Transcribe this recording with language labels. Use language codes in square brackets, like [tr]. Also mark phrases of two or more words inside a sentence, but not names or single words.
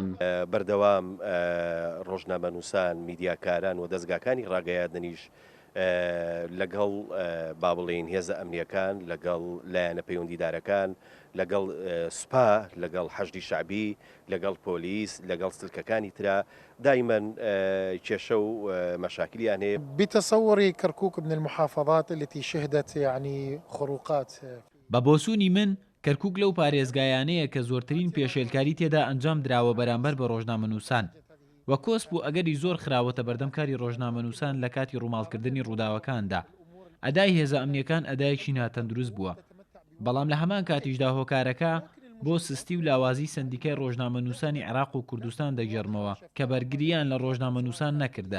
[ckb] بەردەوام ڕۆژنامە نووسان میدیاکاران و دەستگاکانی ڕاگەیاندنیش لەگەڵ با بڵێن هێزە ئەمنیەکان لەگەڵ لایەنە پەیوەندیدارەکان لەگەڵ سوپا لەگەڵ حەشدی شعبی لەگەڵ پۆلیس لەگەڵ سلکەکانی ترا دائما کێشە و مشاكليان هي. [ar] بتصوري كركوك من المحافظات التي شهدت يعني خروقات. [ckb] بەبۆسوونی من کەرکووک لەو پارێزگایانەیە کە زۆرترین پێشێلکاری تێدا ئەنجام دراوە بەرامبەر بە ڕۆژنامە نووسان وە کۆس بوو ئەگەری زۆر خراوەتە بەردەمکاری ڕۆژنامە نووسان لە کاتی ڕووماڵکردنی ڕووداوەکاندا. ئەدای هێزە ئەمنیەکان ئەدایەکی ناتەندروست بووە، بەڵام لە هەمان کاتیشدا هۆکارەکە بۆ سستی و لاوازی سندیکای ڕۆژنامە نووسانی عێراق و کوردستان دەگەڕمەوە کە بەرگریان لە ڕۆژنامە نووسان نەکردە.